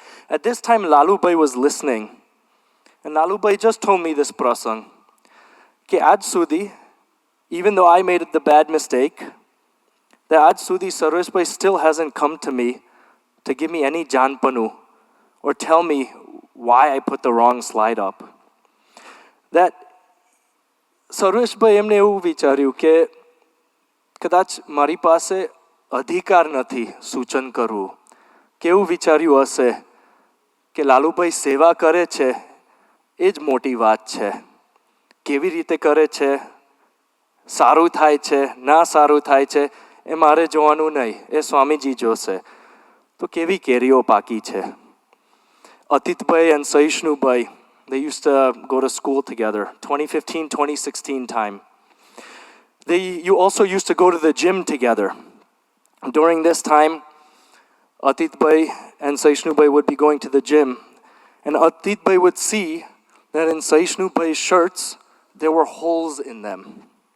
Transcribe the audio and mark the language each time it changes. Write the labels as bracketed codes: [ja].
[en] At this time, Lalu Bhai was listening. And Lalu Bhai just told me this prasang. [gu] Ke aaj sudhi, [en] even though I made the bad mistake, that [gu] aaj sudhi [en] Sarvesh Bhai still hasn't come to me to give me any janpanu or tell me why I put the wrong slide up. [gu] That Sarvesh Bhai એમને એવું વિચાર્યું કે કદાચ મારી પાસે અધિકાર નથી સૂચન કરવું. કેવું વિચાર્યું હશે કે લાલુભાઈ સેવા કરે છે એ જ મોટી વાત છે. કેવી રીતે કરે છે, સારું થાય છે, ના સારું થાય છે, એ મારે જોવાનું નહીં, એ સ્વામીજી જોશે. તો કેવી કેરીઓ પાકી છે. [en] Atitbhai and Sahishnubhai, they used to go to school together, 2015, 2016 time. You also used to go to the gym together. During this time, Atit Bhai and Saishnu Bhai would be going to the gym, and Atit Bhai would see that in Saishnu Bhai's shirts, there were holes in them.